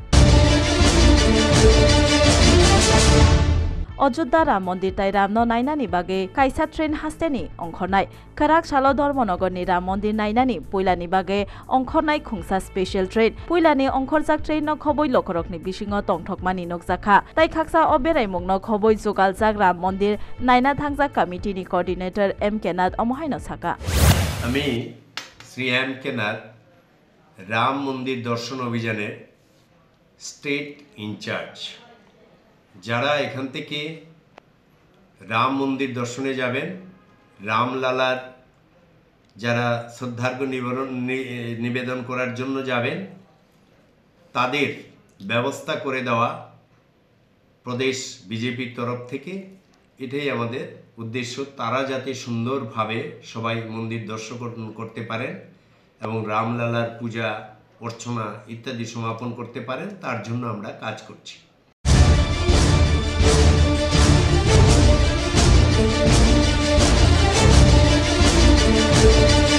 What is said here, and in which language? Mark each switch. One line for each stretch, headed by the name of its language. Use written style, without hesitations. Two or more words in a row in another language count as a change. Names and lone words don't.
Kok Borok: अयोध्या राम मन्दिर ताई राम नायनानि बागै काइसा ट्रेन हास्टेनि अंखरनाय कराक सालो धर्मनगरनि राम मन्दिर नायनानि पुइलानि बागै अंखरनाय खुंसा
English: special train
Kok Borok: पुइलानि अंखरजाक ट्रेन न खबै लोकरकनि बिसिङो तंथकमानि नकजाखा ताई खाकसा अबेराय मुंगनो खबै जुगालजाक राम मन्दिर नायना थांजाक कमिटिनि कोअर्डिनेटर M K नाथ अमहायनो साका
Bangla: আমি শ্রী M K নাথ রাম মন্দির দর্শন অভিযানের
English: state in-charge
Bangla: যারা এখান থেকে রাম মন্দির দর্শনে যাবেন রামলালার যারা শ্রদ্ধার্ঘ্য নিবেদন করার জন্য যাবেন তাদের ব্যবস্থা করে দেওয়া প্রদেশ বিজেপির তরফ থেকে এটাই আমাদের উদ্দেশ্য তারা যাতে সুন্দরভাবে সবাই মন্দির দর্শন করতে পারেন এবং রামলালার পূজা অর্চনা ইত্যাদি সমাপন করতে পারেন তার জন্য আমরা কাজ করছি
English: We'll be right back.